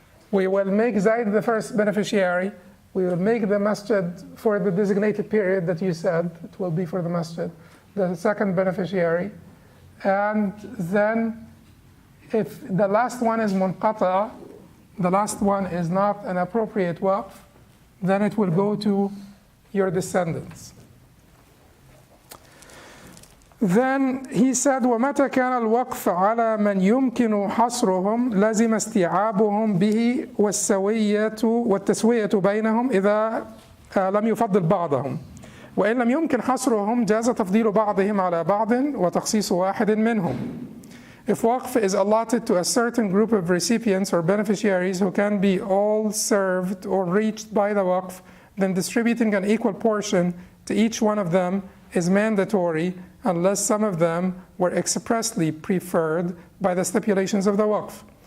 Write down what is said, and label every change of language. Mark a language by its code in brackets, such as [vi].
[en] We will make Zayd the first beneficiary. We will make the masjid for the designated period that you said it will be for the masjid, the second beneficiary. And then if the last one is munqata, the last one is not an appropriate waqf, then it will go to your descendants. Then he said, [ar] وَمَتَى كَانَ الْوَقْفُ عَلَى مَنْ يُمْكِنُ حَصْرُهُم لَزِمَ اسْتِيعَابُهُم بِهِ والتسوية بينهم إذا لم يفضل بعضهم وإن لم يمكن حصرهم جاز تفضيل بعضهم على بعض وتخصيص واحد منهم. [en] If waqf is allotted to a certain group of recipients or beneficiaries who can be all served or reached by the waqf, then distributing an equal portion to each one of them is mandatory unless some of them were expressly preferred by the stipulations of the waqf.